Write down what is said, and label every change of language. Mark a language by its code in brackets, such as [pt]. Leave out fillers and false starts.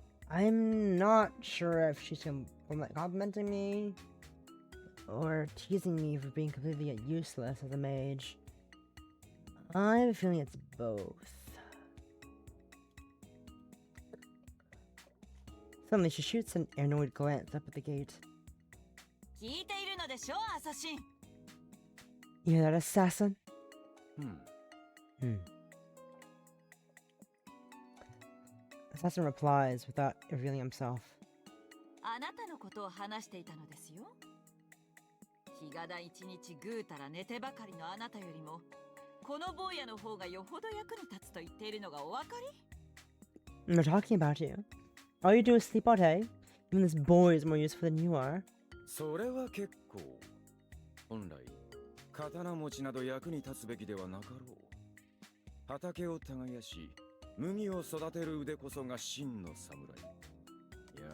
[en] I'm not sure if she's complimenting me or teasing me for being completely useless as a mage. I have a feeling it's both. Suddenly, she shoots an annoyed glance up at the gate. [ja] 聞いているのでしょ、アサシン。 [en] You hear that, assassin? Assassin replies without revealing himself. [ja] あなたのことを話していたのですよ。日がだ一日ぐうたら寝てばかりのあなたよりも、この坊やの方がよほど役に立つと言っているのがお分かり？ [en] I'm not talking about you. All you do is sleep all day. Even this boy is more useful than you are. [ja] それは結構。本来、刀持ちなど役に立つべきではなかろう。畑を耕し、麦を育てる腕こそが真の侍。いや、